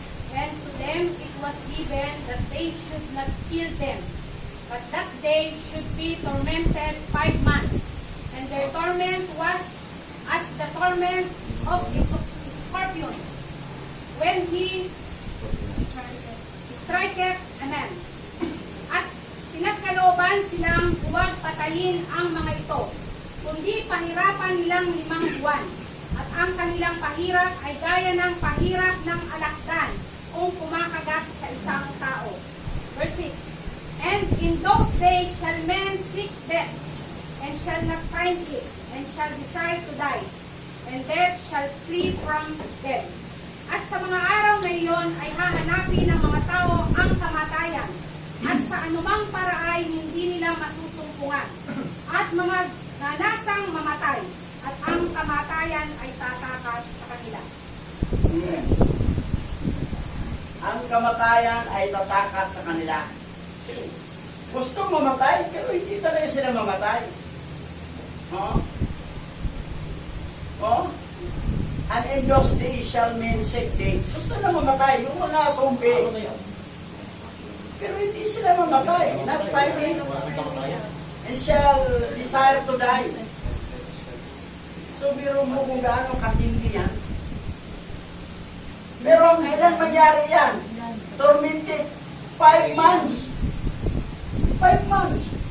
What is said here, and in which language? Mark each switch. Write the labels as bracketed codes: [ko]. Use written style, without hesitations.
[en] And to them it was given that they should not kill them, but that they should be tormented 5 months. And their torment was as the torment of a scorpion when he striketh, amen. [tl] At pinagkalooban silang huwag patayin ang mga ito, kundi pahirapan nilang 5 buwan. At ang kanilang pahirap ay gaya ng pahirap ng alakdan kung kumakagat sa isang tao. [en] Verse 6, And in those days shall men seek death, and shall not find it, and shall desire to die, and death shall flee from them. [tl] At sa mga araw na iyon ay hahanapin ng mga tao ang kamatayan, at sa anumang paraay hindi nila masusumpungan, at mga nanasang mamatay, at ang kamatayan ay tatakas sa kanila. [en] Amen. [tl] Ang kamatayan ay tatakas sa kanila. Gustong mamatay, pero hindi talaga sila mamatay. Oh? Oh? [en] And in those days shall men seek death. [tl] Gusto na mamatay, yung mga Ano [en] zombie. [tl] na yan? Pero hindi sila mamatay. [en] Not fighting. [tl] Wala nang kamatayan. [en] And shall desire to die. So, [tl] biro mo kung gaano katindi yan. Pero kailan mangyari yan? [en] Tormented 5 months. 5 months.